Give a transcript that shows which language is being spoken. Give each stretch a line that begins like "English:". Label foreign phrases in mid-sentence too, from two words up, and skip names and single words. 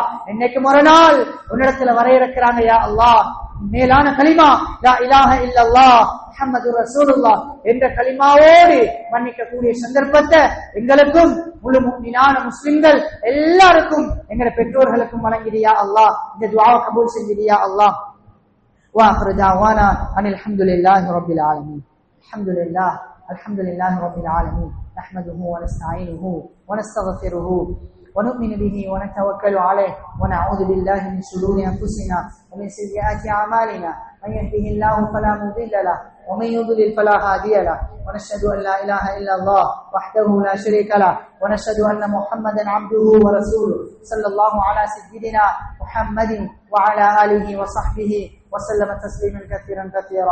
Tamil: என்னைக்கு மறுநாள் உன்னிடத்துல வரையறுக்கிறாங்க யா அல்லாஹ் மேலான கலிமா
Arabic: لا إله إلا الله محمد رسول الله
Tamil: என்ற கலிமாவோடு மன்னிக்கக்கூடிய சந்தர்ப்பத்தை எங்களுக்கும் முழு முஃமினான முஸ்லிம்கள் எல்லாருக்கும் எங்கட பெற்றோர்களுக்கும் வழங்கிடியா அல்லாஹ். இந்த துஆவை கபூல் செஞ்சிடியா அல்லாஹ்.
Arabic: وآخر دعوانا أن الحمد لله رب العالمين. الحمد لله، الحمد لله رب العالمين. نحمده ونستعينه ونستغفره ونؤمن به ونتوكل عليه ونعوذ بالله من شرور أنفسنا ومن سيئات أعمالنا من يهده الله فلا مضل له ومن يضلل فلا هادي له ونشهد أن لا إله إلا الله وحده لا شريك له ونشهد أن محمدا عبده ورسوله صلى الله على سيدنا محمد وعلى آله وصحبه وسلم تسليما كثيرا كثيرا.